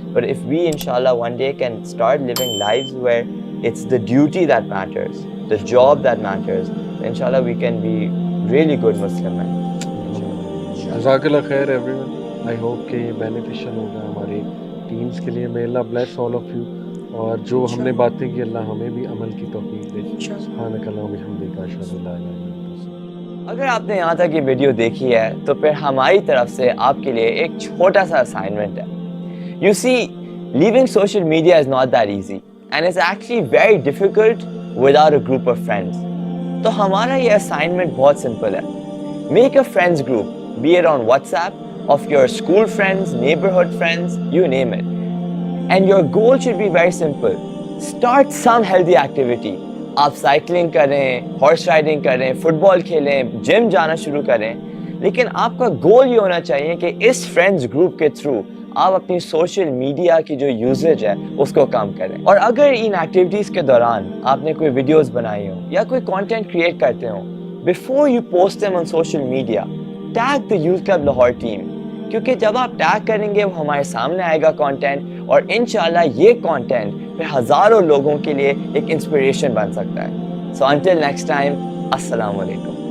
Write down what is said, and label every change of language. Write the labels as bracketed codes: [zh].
[en] But if we, inshallah, one day can start living lives where it's the duty that matters, the job that matters, inshallah, we can be really good Muslim men. [ur] جزاک اللہ خیر every one. [en] I hope [ur] کہ یہ beneficial ہوگا ہماری teams کے لیے. [en] may Allah bless all of you. [ur] اور جو ہم نے باتیں کی اللہ ہمیں بھی عمل کی توفیق دے. [ar] سبحانک اللہم و بحمدک اشہد ان لا الہ الا انت. [ur] اگر آپ نے یہاں تک یہ ویڈیو دیکھی ہے تو پھر ہماری طرف سے آپ کے لیے ایک چھوٹا سا اسائنمنٹ ہے. [en] You see, living social media is not that easy and it's actually very difficult without a group of friends. [ur] تو ہمارا یہ اسائنمنٹ بہت سمپل ہے. [en] Make a friends group, be it on WhatsApp, of your school friends, neighborhood friends, you name it. And your goal should be very simple. Start some healthy activity. [ur] آپ cycling کریں, horse riding کریں, fit بال کھیلیں, جم جانا شروع کریں, لیکن آپ کا گول یہ ہونا چاہیے کہ اس فرینڈس گروپ کے تھرو آپ اپنی سوشل میڈیا کی جو یوزیج ہے اس کو کم کریں. اور اگر ان ایکٹیویٹیز کے دوران آپ نے کوئی ویڈیوز بنائی ہوں یا کوئی کانٹینٹ کریٹ کرتے ہوں, [en] before you post them on social media, tag the youth club Lahore team, [ur] کیونکہ جب آپ ٹیگ کریں گے وہ ہمارے سامنے آئے گا کانٹینٹ, اور انشاءاللہ یہ کانٹینٹ پھر ہزاروں لوگوں کے لیے ایک انسپریشن بن سکتا ہے. [en] so until next time, [ur] السلام علیکم.